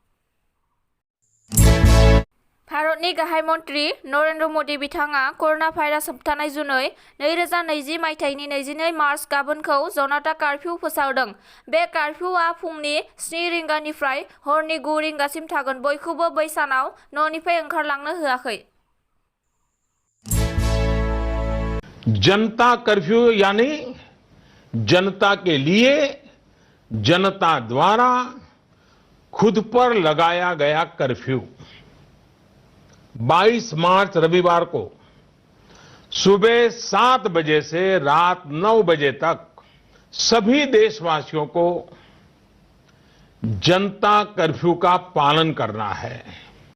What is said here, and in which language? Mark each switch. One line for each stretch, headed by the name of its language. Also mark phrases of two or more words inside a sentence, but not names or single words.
Bodo: भारतनि गाहाय मन्त्रि नरेन्द्र मदि बिथाङा कर'ना भाइरास होबथानाय जुनै 2020 मायथाइनि 22 मार्च गाबोनखौ जनता कारफिउ फोसावदों। बे कारफिउआ फुंनि 7 रिंगानिफ्राय हरनि 9 रिंगासिम थागोन। बयखौबो बै सानाव न'निफ्राय ओंखारलांनो होआखै।
Hindi: जनता कर्फ्यू यानी जनता के लिए, जनता द्वारा खुद पर लगाया गया कर्फ्यू 22 मार्च रविवार को सुबह 7 बजे से रात 9 बजे तक सभी देशवासियों को जनता कर्फ्यू का पालन करना है।